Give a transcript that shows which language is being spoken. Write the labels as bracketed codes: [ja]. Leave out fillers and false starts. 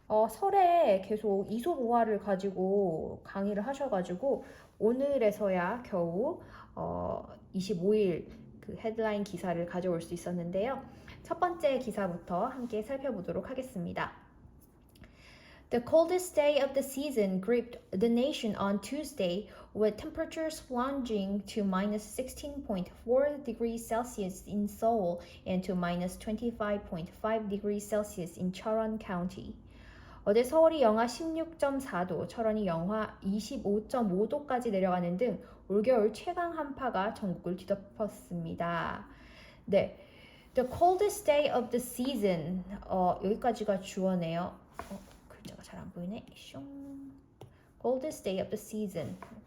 [ko] 설에 계속 이솝우화를 가지고 강의를 하셔가지고 오늘에서야 겨우 25일 그 헤드라인 기사를 가져올 수 있었는데요. 첫 번째 기사부터 함께 살펴보도록 하겠습니다. [en] The coldest day of the season gripped the nation on Tuesday, with temperatures plunging to minus 16.4 degrees Celsius in Seoul and to minus 25.5 degrees Celsius in Cheonan County. [ko] 어제 서울이 영하 16.4도, 철원이 영하 25.5도까지 내려가는 등 올겨울 최강 한파가 전국을 뒤덮었습니다. [en] 네, The coldest day of the season. [ko] 여기까지가 주어네요. 글자가 잘 안 보이네. 숑. [en] Coldest day of the season.